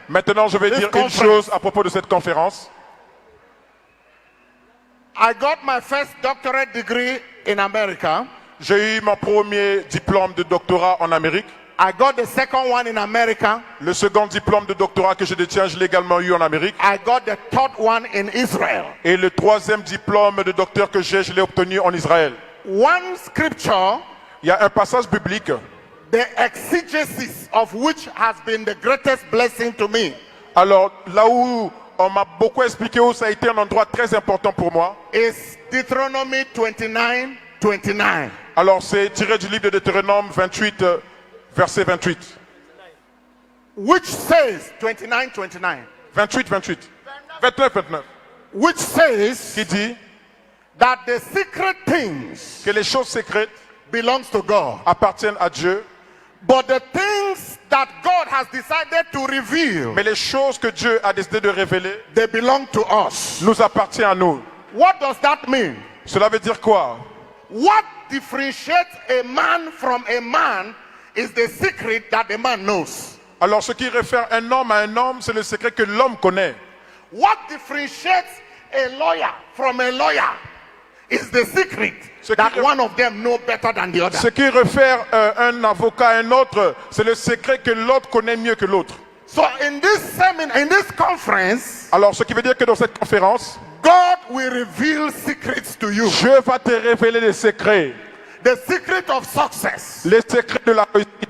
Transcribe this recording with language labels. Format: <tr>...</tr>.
<fr>Maintenant, je vais dire une chose à propos de cette conférence.</fr> <en>I got my first doctorate degree in America.</en> <fr>J'ai eu mon premier diplôme de doctorat en Amérique.</fr> <en>I got the second one in America.</en> <fr>Le second diplôme de doctorat que je détiens, je l'ai également eu en Amérique.</fr> <en>I got the third one in Israel.</en> <fr>Et le troisième diplôme de docteur que j'ai, je l'ai obtenu en Israël.</fr> <en>One scripture,</en> <fr>il y a un passage biblique,</fr> <en>the exegesis of which has been the greatest blessing to me.</en> <fr>Alors, là où on m'a beaucoup expliqué où ça a été un endroit très important pour moi,</fr> <en>is Deuteronomy 29:29.</en> <fr>Alors, c'est tiré du livre de Deutéronome 28, verset 28.</fr> <en>Which says 29:29.</en> <fr>28. 29.</fr> <en>Which says</en> <fr>qui dit</fr> <en>that the secret things</en> <fr>que les choses secrètes</fr> <en>belongs to God.</en> <fr>Appartiennent à Dieu.</fr> <en>But the things that God has decided to reveal,</en> <fr>mais les choses que Dieu a décidé de révéler,</fr> <en>they belong to us.</en> <fr>Nous appartient à nous.</fr> <en>What does that mean?</en> <fr>Cela veut dire quoi?</fr> <en>What differentiates a man from a man is the secret that the man knows.</en> <fr>Alors ce qui réfère un homme à un homme, c'est le secret que l'homme connaît.</fr> <en>What differentiates a lawyer from a lawyer is the secret that one of them know better than the other.</en> <fr>Ce qui réfère un avocat à un autre, c'est le secret que l'autre connaît mieux que l'autre.</fr> <en>So in this seminar, in this conference,</en> <fr>alors ce qui veut dire que dans cette conférence,</fr> <en>God will reveal secrets to you.</en> <fr>Dieu va te révéler les secrets.</fr> <en>The secret of success.</en> <fr>Les secrets de la réussite.</fr>